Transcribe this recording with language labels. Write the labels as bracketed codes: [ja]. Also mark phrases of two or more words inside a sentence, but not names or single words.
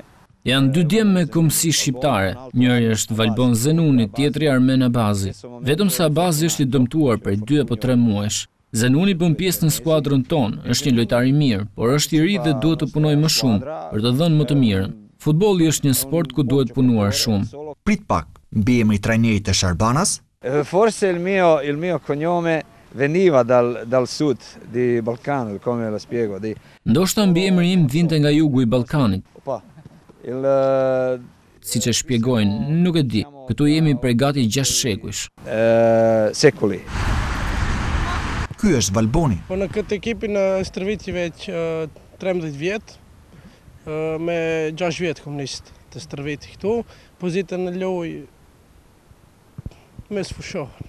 [sq] Janë dy djemë me kombësi shqiptare, njëri është Valbon Zenuni, tjetri Armen Abazi. Vetëm se Abazi është i dëmtuar për 2 apo 3 muajsh. Zenuni bën pjesë në skuadrën tonë, është një lojtar i mirë, por është i ri dhe duhet të punojë më shumë për të dhënë më të mirën. Futbolli është një sport ku duhet punuar shumë. Prit pak, mbi emri i trajnerit të Sharbanas? [it] Forse il mio cognome veniva dal sud di Balcano, come lo spiego. [sq] Ndoshta mbi emri im vinte nga jugu i Ballkanit. Siç e shpjegojnë, nuk e di. Këtu jemi prej gati 6 shekujsh. Sekuli. Ky është Valboni. Po në këtë ekipin në stërviti veç 13 vjet, me 6 vjet komunist të stërviti këtu, pozitën në loj mes fushorë.